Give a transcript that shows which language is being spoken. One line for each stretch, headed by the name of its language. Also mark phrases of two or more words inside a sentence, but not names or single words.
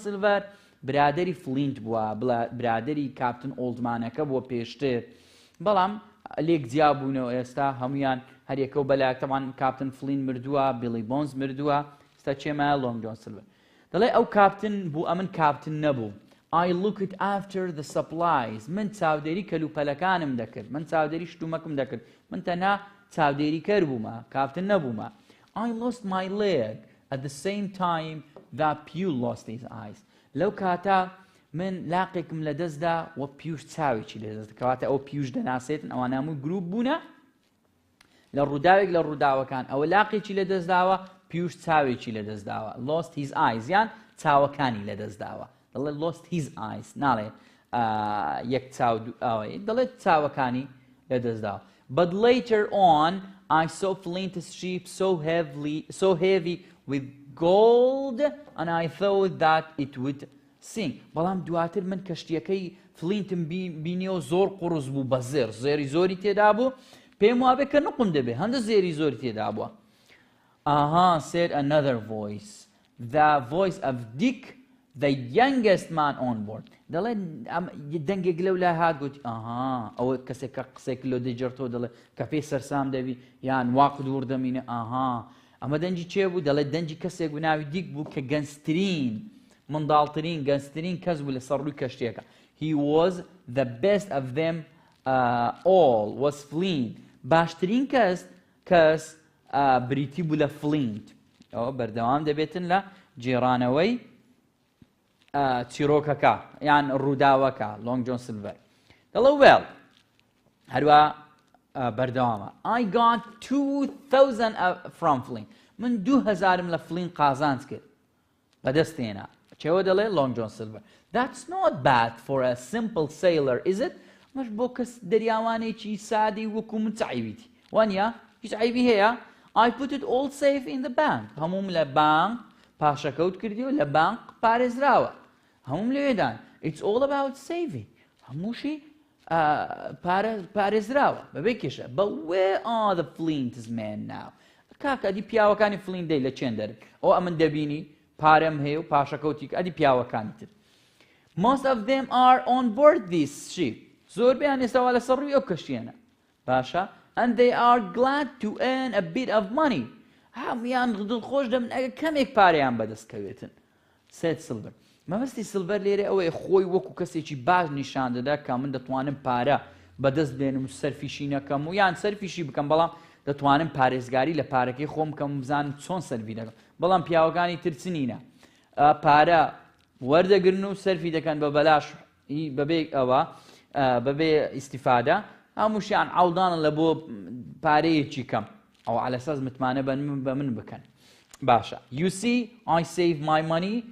Central Kurdish: سیلڤەر برادری فلینت بووە برادری کاپتن ئۆڵدمانەکە بووە پێشتر بەڵام لێک جیا بوونەوە ئێستا هەمویان هەرێکە و بەلایەکتەمان کاپتن فلین مردووە بیلی بۆنز مردووە ئێستا چێمە لۆنگ جۆن سیلڤەر دەڵێ ئەو کاپتن بوو ئەمن کاپتن نەبوو
English: I looked after the supplies
Central Kurdish: من چاودێری کەلوپەلەکانم دەکرد من چاودێری شتومەکم دەکرد من تەنها چاودێری کەر بوومە کاپتن نەبوومە
English: I lost my leg at the same time that Pew lost his eyes
Central Kurdish: لەو کاتا من لاقێکم لە دەستدا وە پیوش چاوێکی لە دەست کەواتە ئەو پیوش دەناسێتن ئەوان هەمووی گروپ بوونە لە ڕووداوێک لە ڕووداوەکان ئەوە لاقێکی لە دەستداوە پیوش چاوێکی لە دەستداوە
English: lost his eyes
Central Kurdish: یان چاوەکانی لە دەستداوە دەڵێت
English: lost his eyes
Central Kurdish: ناڵێ یەک چاو ئەوەی دەڵێت چاوەکانی لە دەستداوە
English: but later on I saw Flint's ship so heavy with gold and I thought that it would sink
Central Kurdish: بەڵام دواتر من کەشتیەکەی فلینتم بینیەوە زۆر قوڕز بوو بە زێر زێری زۆری تێدا بوو پێم وابێ کە نقم دەبێ هەندە زێری زۆری تێدا بووە
English: said another voice the voice of Dick the youngest man on board
Central Kurdish: دەڵێ دەنگێک لەو لای هات گوتی ئەوە کەسێک کە قسێک لۆ دەجێڕتەوە دەڵێ کە پێی سەرسام دەبی یان واق دوور دەمینە ئەمە دەنجی چێ بوو دەڵێ دەنجی کەسێک بوو ناوی دیک بوو کە گەنجترین منداڵترین گەنجترین کەس بوو لەسەر ڕووی کەشتێکە
English: he was the best of them all was Flint
Central Kurdish: باشترین کەس بریتی بوو لە فلینت ئەوە بەردەوام دەبێتن لە جێڕانەوەی چیرۆکەکە یان ڕووداوەکە لۆنگ جۆن سیلڤەر دەڵێ وێڵ هەروە بەردەوامە
English: I got 2000 from Flint
Central Kurdish: من 2000 لە فلین قازانج کرد بەدەستێنا چێوە دەڵێ لۆنگ جۆن سیلڤەر
English: that's not bad for a simple sailor is it
Central Kurdish: مەش بۆ کەس دەریاوانێکی سادی وەکو من چعیبیتی وانە هیچ عیبی هەیە
English: I put it all safe in the bank
Central Kurdish: هەموم لە بانک پاشەکەوت کردیەوە لە بانک پارێزراوە هەموم لەوێدان
English: it's all about saving
Central Kurdish: هەمووشی پارێزراوە بەبێ کێشە
English: but where are the Flint's men now
Central Kurdish: کاکە ئەدی پیاوەکانی فلین دەی لە چێن دەرن ئەو ئەمن دەبینی پارەم هەیە و پاشەکەوتی ئەدی پیاوەکانی تر
English: most of them are on board this ship
Central Kurdish: زۆربیان ئێستاوا لەسەر ڕووی ئەو کەشتیانە باشە
English: and they are glad to earn a bit of money
Central Kurdish: هەمویان دڵخۆش دەبن ئەگە کەمێک پارەیان بەدەستکەوێتن سێت سیلڤەر مەبەستی سیلڤەر لێرە ئەوەیە خۆی وەکو کەسێکی باش نیشان دەدا کە من دەتوانم پارە بەدەست بێنم و سەرفیشی نەکەم و یان سەرفیشی بکەم بەڵام دەتوانم پارێزگاری لە پارەکەی خۆم بکەم و بزانم چۆن سەرفی دەکەم بەڵام پیاوەکانی ترچنینە پارە وەردەگرن و سەرفی دەکەن بە بەلاش بەبێ ئەوە بەبێ ئیستیفادە هەمووشیان عەودانن لە بۆ پارەیەکی کەم ئەو عەلەساس متمانە بە من بکەن باشە
English: you see I save my money